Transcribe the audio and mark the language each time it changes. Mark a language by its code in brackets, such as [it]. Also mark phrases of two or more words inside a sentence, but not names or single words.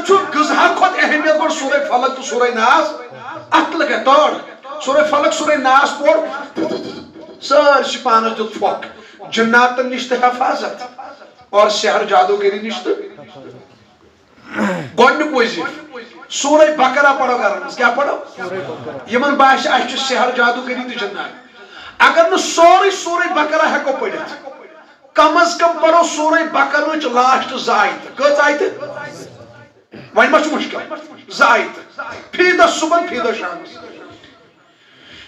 [ks] چھُ غذا کھۄتہٕ اہمیت گۄڈٕ سورہ فلق تہٕ سورہ ناس اتھ لگے تور سورہ فلق سورہ ناس پوٚر سٲرسٕے پانس دیُت پھۄکھ جناتن نِش تہٕ حفاظت اور سحر جادوگری نِش تہٕ گۄڈنیُک وظیٖفہٕ سورہ بقرہ پڑھو گھرن منٛز کیٛاہ پڑھو یِمن باسہِ اسہِ چھُ سحر جادوگری تہٕ جنات اگر نہٕ سورُے سورہ بقرہ ہٮ۪کو پٔرِتھ کم از کم پڑھو سورہ بقرہٕچ لاسٹ 2 آیتہٕ کٔژ آیتہٕ وۄنۍ ما چھُ مُشکل 2 آیتہٕ فی دۄہ صبحن فی دۄہ شامس